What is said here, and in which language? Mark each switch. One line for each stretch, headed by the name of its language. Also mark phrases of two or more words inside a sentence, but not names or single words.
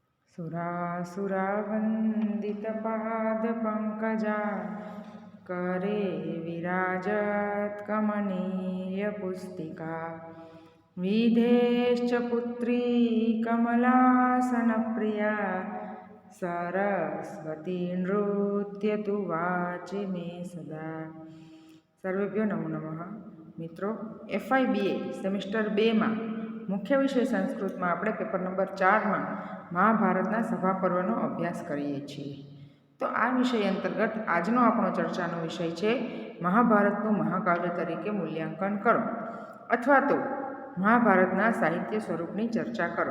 Sanskrit: सुरासुरावन्दितपादपङ्कजा करे विराजत् कमनीयपुस्तिका विधेश्च पुत्री कमलासनप्रिया सरस्वती नृत्यतु वाचि मे सदा। સર્વેભ્યો નમો નમઃ.
Gujarati: મિત્રો, FIBA સેમિસ્ટર 2માં મુખ્ય વિષય સંસ્કૃતમાં આપણે પેપર નંબર 4માં મહાભારતના સભા પર્વનો અભ્યાસ કરીએ છીએ. તો આ વિષય અંતર્ગત આજનો આપણો ચર્ચાનો વિષય છે મહાભારતનું મહાકાવ્ય તરીકે મૂલ્યાંકન કરો, અથવા તો મહાભારતના સાહિત્ય સ્વરૂપની ચર્ચા કરો.